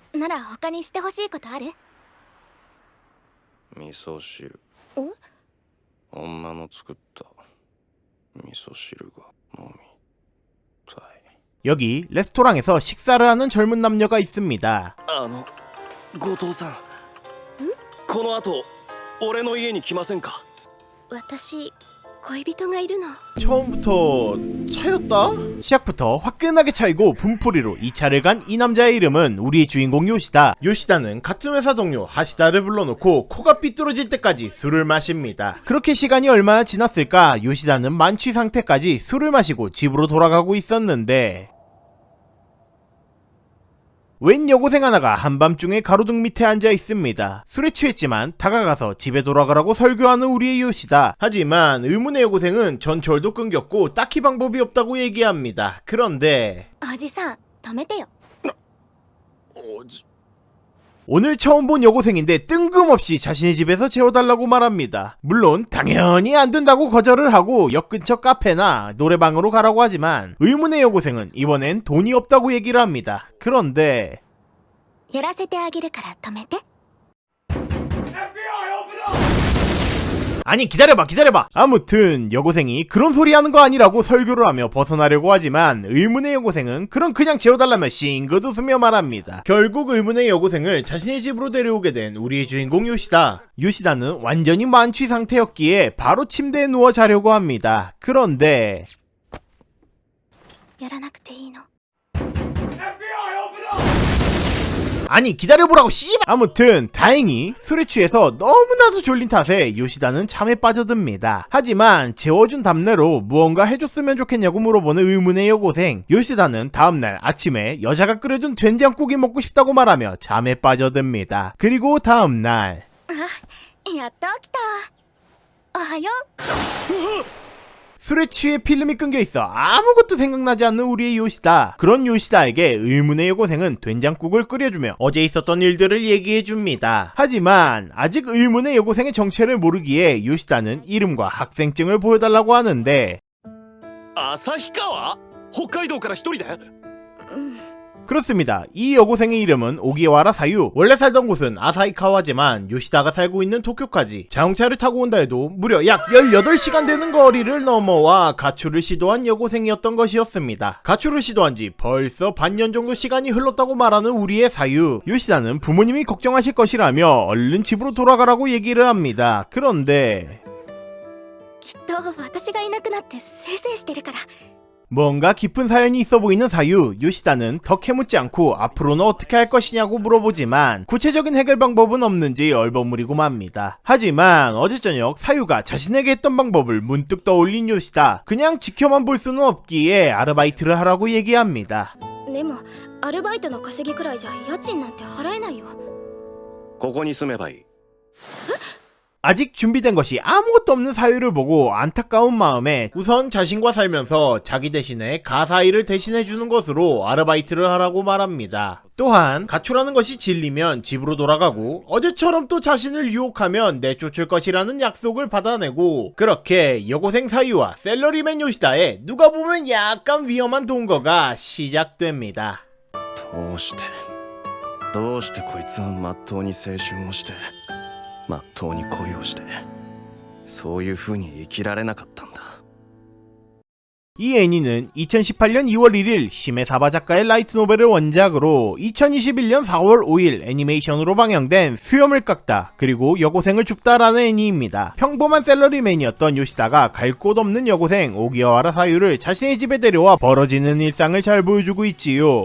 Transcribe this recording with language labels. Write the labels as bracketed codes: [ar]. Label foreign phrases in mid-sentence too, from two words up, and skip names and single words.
[ja] なら他にしてほしいことある？味噌汁。ん？女の作った味噌汁が飲みたい。 [ko] 여기 레스토랑에서 식사를 하는 젊은 남녀가 있습니다. [ja] 後藤さん、この後俺の家に来ませんか？私恋人がいるの。 [ko] 처음부터 차였다? 시작부터 화끈하게 차이고 분풀이로 이 차를 간 이 남자의 이름은 우리의 주인공 요시다. 요시다는 같은 회사 동료 하시다를 불러놓고 코가 삐뚤어질 때까지 술을 마십니다. 그렇게 시간이 얼마나 지났을까 요시다는 만취 상태까지 술을 마시고 집으로 돌아가고 있었는데 웬 여고생 하나가 한밤중에 가로등 밑에 앉아 있습니다. 술에 취했지만 다가가서 집에 돌아가라고 설교하는 우리의 요시다. 하지만 의문의 여고생은 전철도 끊겼고 딱히 방법이 없다고 얘기합니다. 그런데 [ja] おじさん止めてよ。 [ko] 오늘 처음 본 여고생인데 뜬금없이 자신의 집에서 재워달라고 말합니다. 물론 당연히 안 된다고 거절을 하고 역 근처 카페나 노래방으로 가라고 하지만 의문의 여고생은 이번엔 돈이 없다고 얘기를 합니다. 그런데 [ja] やらせてあげるから止めて。 [ko] 아니 기다려봐 아무튼 여고생이 그런 소리 하는 거 아니라고 설교를 하며 벗어나려고 하지만 의문의 여고생은 그럼 그냥 재워달라며 싱긋 웃으며 말합니다. 결국 의문의 여고생을 자신의 집으로 데려오게 된 우리의 주인공 요시다. 요시다는 완전히 만취 상태였기에 바로 침대에 누워 자려고 합니다. 그런데 [ja] やらなくていいの？ [ko] 아니 기다려보라고 씨발. 아무튼 다행히 술에 취해서 너무나도 졸린 탓에 요시다는 잠에 빠져듭니다. 하지만 재워준 답례로 무언가 해줬으면 좋겠냐고 물어보는 의문의 여고생. 요시다는 다음날 아침에 여자가 끓여준 된장국이 먹고 싶다고 말하며 잠에 빠져듭니다. 그리고 다음날 [ja] やっと起きた。おはよう。 [ko] 술에 취해 필름이 끊겨있어 아무것도 생각나지 않는 우리의 요시다. 그런 요시다에게 의문의 여고생은 된장국을 끓여주며 어제 있었던 일들을 얘기해줍니다. 하지만 아직 의문의 여고생의 정체를 모르기에 요시다는 이름과 학생증을 보여달라고 하는데 [ja] 旭川？北海道から一人で？ [ko] 그렇습니다. 이 여고생의 이름은 오기와라 사유. 원래 살던 곳은 아사히카와지만 요시다가 살고 있는 도쿄까지 자동차를 타고 온다 해도 무려 약 18시간 되는 거리를 넘어와 가출을 시도한 여고생이었던 것이었습니다. 가출을 시도한 지 벌써 반년 정도 시간이 흘렀다고 말하는 우리의 사유. 요시다는 부모님이 걱정하실 것이라며 얼른 집으로 돌아가라고 얘기를 합니다. 그런데 [ja] きっと私がいなくなってせいせいしてるから。 [ko] 뭔가 깊은 사연이 있어 보이는 사유. 요시다는 더 캐묻지 않고 앞으로는 어떻게 할 것이냐고 물어보지만 구체적인 해결 방법은 없는지 얼버무리고 맙니다. 하지만 어제 저녁 사유가 자신에게 했던 방법을 문득 떠올린 요시다. 그냥 지켜만 볼 수는 없기에 아르바이트를 하라고 얘기합니다. [ja] でもアルバイトの稼ぎくらいじゃ家賃なんて払えないよ。ここに住めばいい。 [ko] 아직 준비된 것이 아무것도 없는 사유를 보고 안타까운 마음에 우선 자신과 살면서 자기 대신에 가사일을 대신해주는 것으로 아르바이트를 하라고 말합니다. 또한 가출하는 것이 질리면 집으로 돌아가고 어제처럼 또 자신을 유혹하면 내쫓을 것이라는 약속을 받아내고 그렇게 여고생 사유와 셀러리맨 요시다의 누가 보면 약간 위험한 동거가 시작됩니다. [ja] どうしてこいつはまっとうに青春をしてまっとうに恋をしてそういう風に生きられなかったんだ。 [ko] 이 애니는 2018년 2월 1일 시메사바 작가의 라이트 노벨을 원작으로 2021년 4월 5일 애니메이션으로 방영된 수염을 깎다 그리고 여고생을 줍다라는 애니입니다. 평범한 셀러리맨이었던 요시다가 갈 곳 없는 여고생 오기와라 사유를 자신의 집에 데려와 벌어지는 일상을 잘 보여주고 있지요.